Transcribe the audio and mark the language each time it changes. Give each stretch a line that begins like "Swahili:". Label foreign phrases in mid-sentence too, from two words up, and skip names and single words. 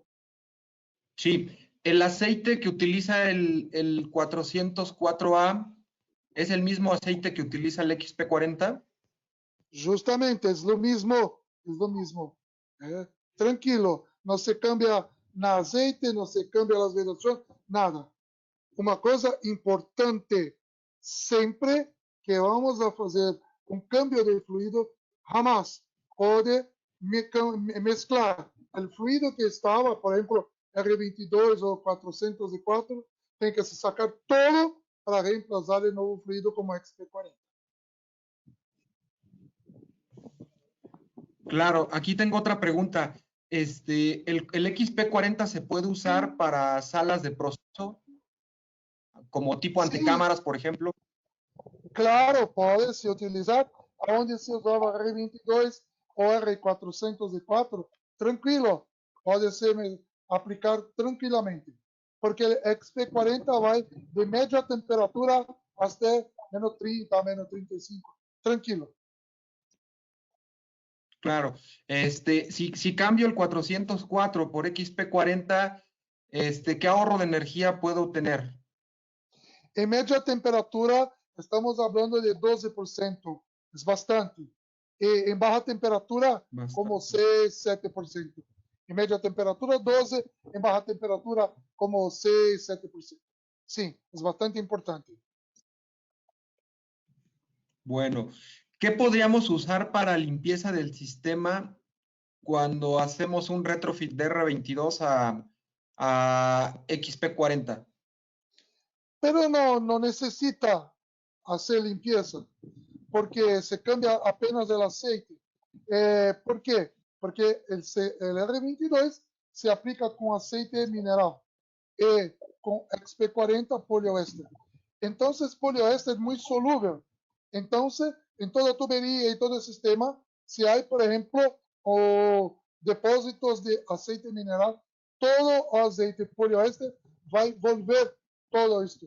Spanish: Sí, el aceite que utiliza el 404A es el mismo aceite que utiliza el XP40. Justamente, es lo mismo, es lo mismo. Tranquilo, no se cambia nada aceite, no se cambia las vedaciones, nada.
Portuguese: Uma coisa importante, sempre que vamos a fazer um cambio de fluido, jamás pode mezclar o fluido que estava, por exemplo, R22 ou 404, tem que se sacar todo para reemplazar o novo fluido como XP40.
Spanish: Claro, aquí tengo otra pregunta. ¿El XP40 se puede usar para salas de proceso, como tipo
Portuguese: Sim,
Spanish: antecámaras, por ejemplo?
Portuguese: claro, pode se utilizar onde se usava R22 ou R404, tranquilo, pode ser aplicar tranquilamente, porque o XP40 vai de média temperatura até menos 30, menos 35, tranquilo.
Spanish: Claro. Si cambio el 404 por XP40, ¿qué ahorro de energía puedo tener?
Portuguese: Em média temperatura,
Spanish: estamos hablando de
Portuguese: 12%, é bastante. E em baixa temperatura, como
Spanish: Bastante.
Portuguese: 6, 7%. Em média temperatura, 12%, em baixa temperatura, como 6, 7%. Sim, é bastante importante.
Spanish: Bueno, ¿qué podríamos usar para limpieza del sistema cuando hacemos un retrofit de R22 a XP40?
Portuguese: Pero não necessita fazer limpeza, porque se cambia apenas o aceite. ¿Por quê? Porque el R22 se aplica com aceite mineral e com XP40 poliéster. Então, poliéster é muito solúvel. Então, em toda a tuberia e todo o sistema, se há, por exemplo, depósitos de aceite mineral, todo o aceite poliéster vai volver todo isto.